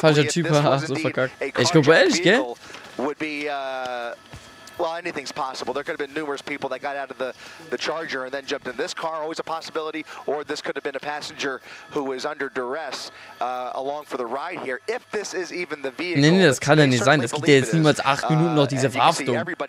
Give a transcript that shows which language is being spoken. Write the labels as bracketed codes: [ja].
[de] falscher Typ, so verkackt. Ich glaube ehrlich, gell? [en] Would be well, anything's possible. There could have been numerous people that got out of the Charger and then jumped in this car, always a possibility, or this could have been a passenger who was under duress along for the ride here. If this is even the vehicle. [de] Nee, das kann ja nicht sein. Das geht ja jetzt niemals 8 Minuten noch diese Verhaftung.